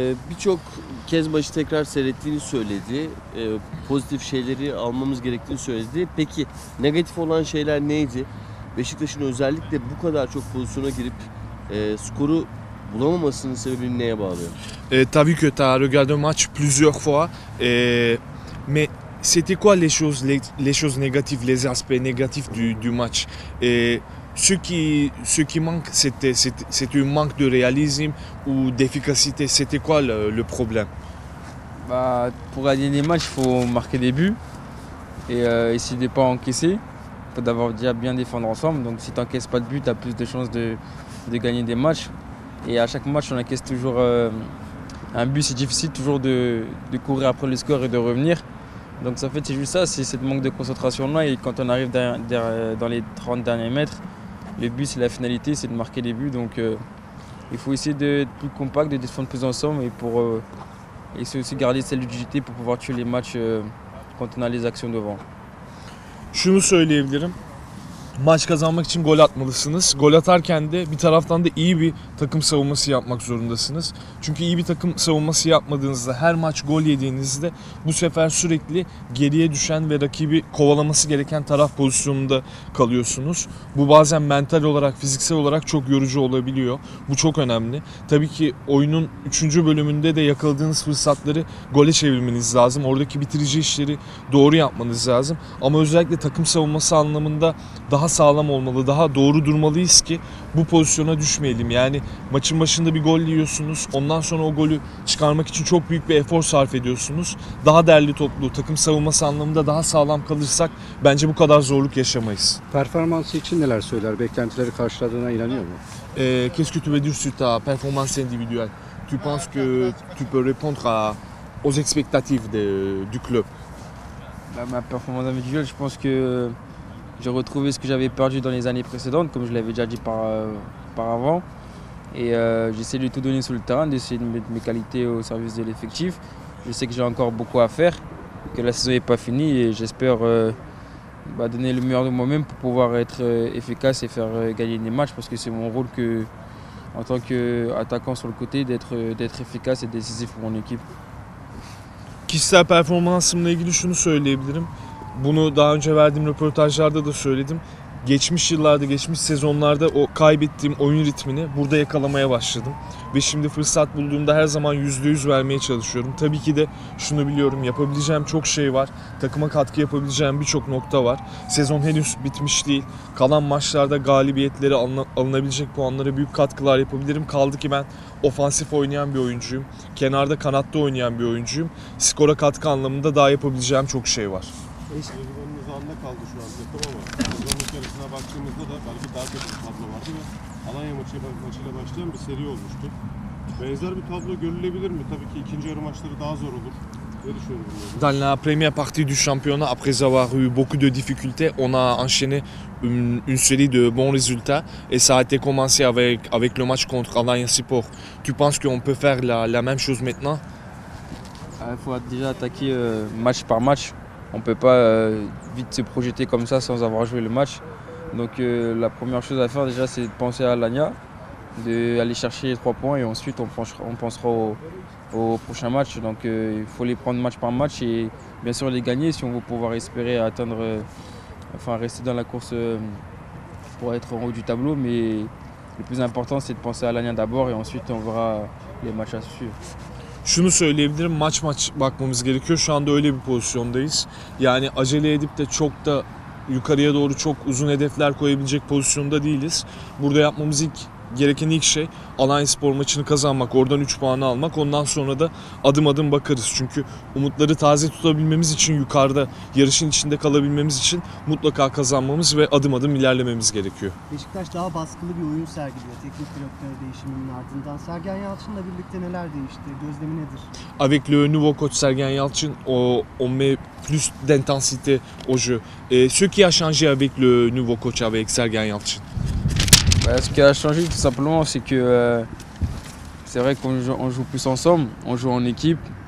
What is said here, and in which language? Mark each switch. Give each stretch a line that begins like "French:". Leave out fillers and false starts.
Turkish: Birçok kez maçı tekrar seyrettiğini söyledi. Pozitif şeyleri almamız gerektiğini söyledi. Peki negatif olan şeyler neydi? Beşiktaş'ın özellikle bu kadar çok pozisyona girip skoru bulamamasının sebebini neye bağlıyor?
French: T'as vu que t'as regardé le match plusieurs fois, mais c'était quoi les choses négatives, les aspects négatifs du match? Ce qui manque, c'était un manque de réalisme ou d'efficacité. C'était quoi le problème? Bah, pour gagner des matchs, il faut marquer des buts et essayer de ne pas encaisser. Il faut d'abord déjà bien défendre ensemble. Donc si tu n'encaisses pas de but, tu as plus de chances de gagner des matchs. Et à chaque match, on encaisse toujours un but. C'est difficile toujours de courir après le score et de revenir. Donc en fait, c'est juste ça, c'est ce manque de concentration-là. Et quand on arrive dans les 30 derniers mètres, le but, c'est la finalité, c'est de marquer des buts. Donc il faut essayer d'être plus compact, de défendre plus ensemble et c'est aussi garder cette lucidité pour pouvoir tuer les matchs quand on a les actions devant.
Turkish: Şunu söyleyebilirim. Maç kazanmak için gol atmalısınız. Gol atarken de bir taraftan da iyi bir takım savunması yapmak zorundasınız. Çünkü iyi bir takım savunması yapmadığınızda, her maç gol yediğinizde bu sefer sürekli geriye düşen ve rakibi kovalaması gereken taraf pozisyonunda kalıyorsunuz. Bu bazen mental olarak, fiziksel olarak çok yorucu olabiliyor. Bu çok önemli. Tabii ki oyunun 3. bölümünde de yakaladığınız fırsatları gole çevirmeniz lazım. Oradaki bitirici işleri doğru yapmanız lazım. Ama özellikle takım savunması anlamında daha sağlam olmalı, daha doğru durmalıyız ki bu pozisyona düşmeyelim. Yani maçın başında bir gol yiyorsunuz, ondan sonra o golü çıkarmak için çok büyük bir efor sarf ediyorsunuz. Daha derli toplu, takım savunması anlamında daha sağlam kalırsak bence bu kadar zorluk yaşamayız. Performansı için neler söyler? Beklentileri karşıladığına inanıyor mu?
French: Qu'est-ce que tu veux dire sur ta performance individuelle? Tu penses que tu peux répondre aux expectatives du club? Bah, ma performance individuelle, je pense que j'ai retrouvé ce que j'avais perdu dans les années précédentes, comme je l'avais déjà dit par avant. Et j'essaie de tout donner sur le terrain, d'essayer de mettre mes qualités au service de l'effectif. Je sais que j'ai encore beaucoup à faire, que la saison n'est pas finie et j'espère donner le meilleur de moi-même pour pouvoir être efficace et faire gagner des matchs parce que c'est mon rôle en tant qu'attaquant sur le côté d'être efficace et décisif pour mon équipe.
Turkish: Kişisel performansımla ilgili şunu söyleyebilirim. Bunu daha önce verdiğim röportajlarda da söyledim. Geçmiş yıllarda, geçmiş sezonlarda o kaybettiğim oyun ritmini burada yakalamaya başladım. Ve şimdi fırsat bulduğumda her zaman %100 vermeye çalışıyorum. Tabii ki de şunu biliyorum, yapabileceğim çok şey var. Takıma katkı yapabileceğim birçok nokta var. Sezon henüz bitmiş değil. Kalan maçlarda galibiyetleri alınabilecek puanlara büyük katkılar yapabilirim. Kaldı ki ben ofansif oynayan bir oyuncuyum. Kenarda, kanatta oynayan bir oyuncuyum. Skora katkı anlamında daha yapabileceğim çok şey var. Sezonun uzağında kaldı şu an takım ama sezonun yarısına mesela baktığımızda da belki daha kötü bir tablo vardı ve Alanya maçıyla başlayan bir seri olmuştu. Benzer bir tablo görülebilir mi? Tabii ki ikinci yarı maçları daha zor olur. Ne düşünüyorsunuz?
French: Dans la première partie du championnat, après avoir eu beaucoup de difficultés, on a enchaîné une série de bons résultats et ça a été commencé avec le match contre Alanya Sport. Tu penses qu'on peut faire la même chose maintenant? Il faut déjà attaquer match par match. On ne peut pas vite se projeter comme ça sans avoir joué le match. Donc la première chose à faire déjà c'est de penser à Alanya, d'aller chercher les 3 points et ensuite on pensera au prochain match. Donc il faut les prendre match par match et bien sûr les gagner si on veut pouvoir espérer atteindre, rester dans la course pour être en haut du tableau. Mais le plus important c'est de penser à Alanya d'abord et ensuite on verra les matchs à suivre.
Turkish: Şunu söyleyebilirim, maç bakmamız gerekiyor. Şu anda öyle bir pozisyondayız. Yani acele edip de çok da yukarıya doğru çok uzun hedefler koyabilecek pozisyonda değiliz. Burada yapmamız gereken ilk şey Alanyaspor maçını kazanmak, oradan 3 puanı almak. Ondan sonra da adım adım bakarız. Çünkü umutları taze tutabilmemiz için, yukarıda yarışın içinde kalabilmemiz için mutlaka kazanmamız ve adım adım ilerlememiz gerekiyor. Beşiktaş daha baskılı bir oyun sergiliyor teknik direktör değişiminin ardından. Sergen Yalçın'la birlikte neler değişti? Gözlemi nedir?
French: Avec le nouveau coach Sergen Yalçın, on met plus d'intensité au jeu. Ce qui a changé avec le nouveau coach, avec Sergen Yalçın? Ce qui a changé tout simplement, c'est que c'est vrai qu'on joue plus ensemble, on joue en équipe.